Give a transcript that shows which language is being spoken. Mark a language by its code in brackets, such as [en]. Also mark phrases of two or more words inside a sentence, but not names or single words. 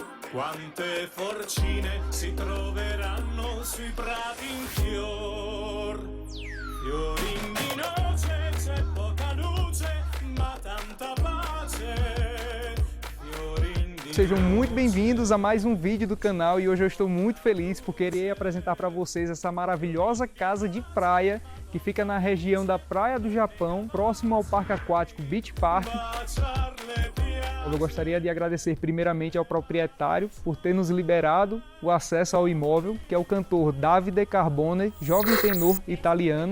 [it] Quante forcine si troveranno sui prati in fior. Fiori in noce, c'è poca luce, ma tanta pace. [pt] Sejam muito bem-vindos a mais um vídeo do canal e hoje eu estou muito feliz porque irei apresentar para vocês essa maravilhosa casa de praia que fica na região da Praia do Japão, próximo ao Parque Aquático Beach Park. Eu gostaria de agradecer primeiramente ao proprietário por ter nos liberado o acesso ao imóvel, que é o cantor Davide Carbone, jovem tenor italiano.